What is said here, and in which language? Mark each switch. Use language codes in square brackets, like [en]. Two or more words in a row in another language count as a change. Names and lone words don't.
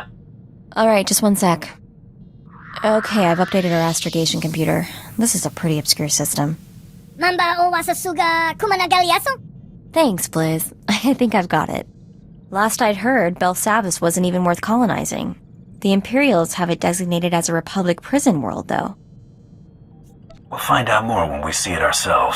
[en] Alright, just one sec. Okay, I've updated our astrogation computer. This is a pretty obscure system. Mamba o wasasuga kumanagaliaso? Thanks, Blizz. I think I've got it. Last I'd heard, Belsavis wasn't even worth colonizing. The Imperials have it designated as a Republic prison world, though. We'll find out more when we see it ourselves.